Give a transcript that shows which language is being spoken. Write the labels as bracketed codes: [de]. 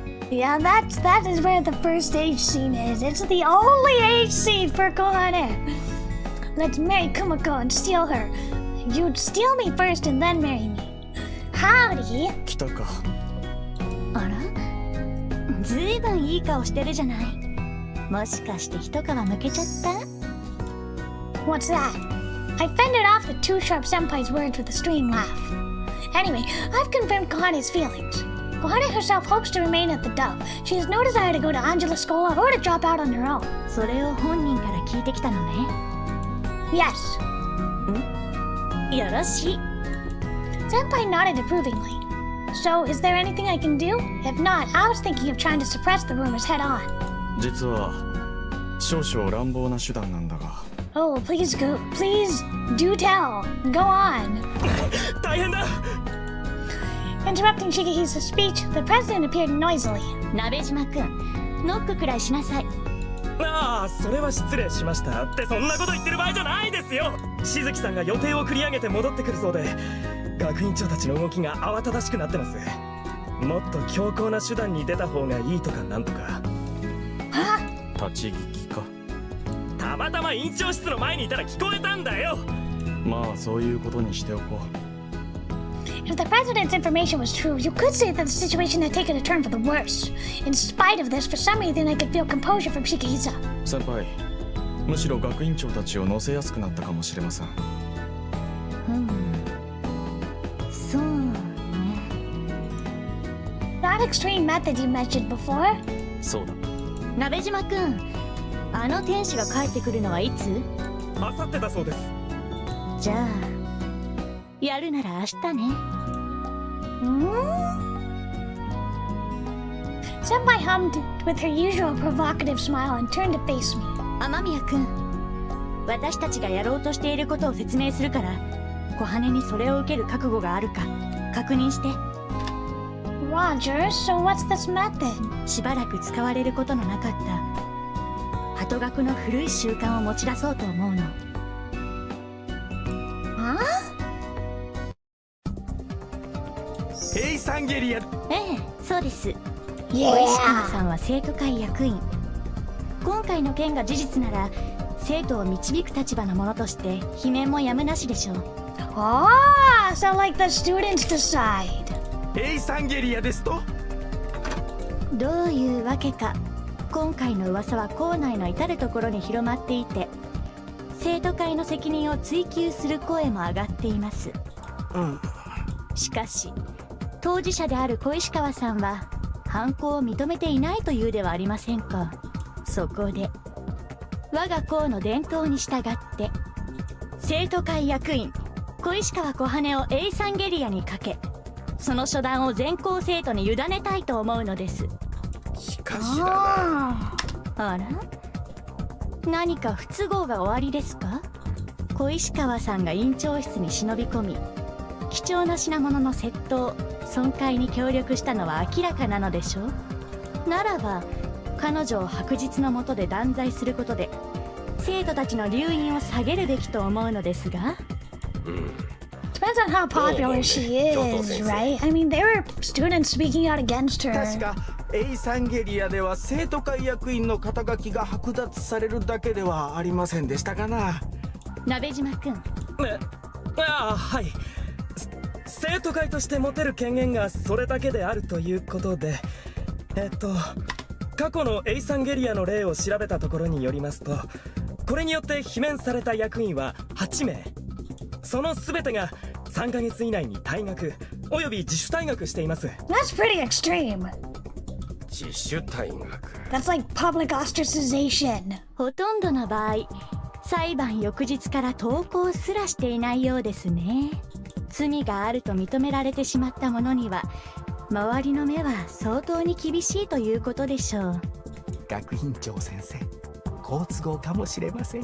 [en] Yeah, that is where the first age scene is. It's the only age scene for Kohane. Let's marry Kumakko and steal her. You'd steal me first and then marry me. Howdy. [ja] 来たか。あら、ずいぶんいい顔してるじゃない。もしかして一皮むけちゃった？ [en] What's that? I fended off the too sharp senpai's words with a strained laugh. Anyway, I've confirmed Kohane's feelings. Kohane herself hopes to remain at the Dove. She has no desire to go to Angela Scola or to drop out on her own. [ja] それを本人から聞いてきたのね。 [en] Yes. [ja] よろしい。 [en] Senpai nodded approvingly. So, is there anything I can do? If not, I was thinking of trying to suppress the rumors head on. [ja] 実は少々乱暴な手段なんだが。 [en] Oh, please do tell. Go on. [ja] 大変だ。 Interrupting Shigehisa's speech, the president appeared noisily. 鍋島くん、ノックくらいしなさい。ああ、それは失礼しましたってそんなこと言ってる場合じゃないですよ。しずきさんが予定を繰り上げて戻ってくるそうで、学院長たちの動きが慌ただしくなってます。もっと強硬な手段に出た方がいいとかなんとか。立ち聞きか。たまたま院長室の前にいたら聞こえたんだよ。まあそういうことにしておこう。 [en] If the president's information was true, you could say that the situation had taken a turn for the worse. In spite of this, for some reason I could feel composure from Shigehisa. [ja] 先輩、むしろ学院長たちを乗せやすくなったかもしれません。そうね。 [en] I that extreme method you mentioned before? [ja] そうだ。鍋島くん、あの天使が帰ってくるのはいつ？あさってだそうです。じゃあやるなら明日ね。 [en] Senpai hummed with her usual provocative smile and turned to face me. [ja] 雨宮くん、私たちがやろうとしていることを説明するから、小羽にそれを受ける覚悟があるか確認して。 [en] Roger, so what's this method? [ja] しばらく使われることのなかった鳩学の古い習慣を持ち出そうと思うの。ヘイサンゲリア。ええ、そうです。小 [en] Yeah. [ja] 石川さんは生徒会役員。今回の件が事実なら生徒を導く立場の者として罷免もやむなしでしょう。 [en] Ah, so like the students decide. [ja] ヘイサンゲリアですと。どういうわけか今回の噂は校内の至る所に広まっていて、生徒会の責任を追及する声も上がっています。しかし当事者である小石川さんは犯行を認めていないというではありませんか。そこで我が校の伝統に従って生徒会役員小石川小羽をエイサンゲリアにかけ、その初段を全校生徒に委ねたいと思うのです。しかしだな。あら、何か不都合がおありですか？小石川さんが院長室に忍び込み、貴重な品物の窃盗損壊に協力したのは明らかなのでしょう。ならば彼女を白日の下で断罪することで生徒たちの留飲を下げるべきと思うのですが。 [en] Depends on how popular she is, right? I mean, there were students speaking out against her. [ja] 確かエイサンゲリアでは生徒会役員の肩書きが剥奪されるだけではありませんでしたかな。鍋島くん。はい。生徒会として持てる権限がそれだけであるということで、過去のエイサンゲリアの例を調べたところによりますと、これによって罷免された役員は8名。その全てが3ヶ月以内に退学および自主退学しています。 [en] That's pretty extreme. [ja] 自主退学。 [en] That's like public ostracization. [ja] ほとんどの場合裁判翌日から登校すらしていないようですね。罪があると認められてしまった者には周りの目は相当に厳しいということでしょう。学院長先生、好都合かもしれません。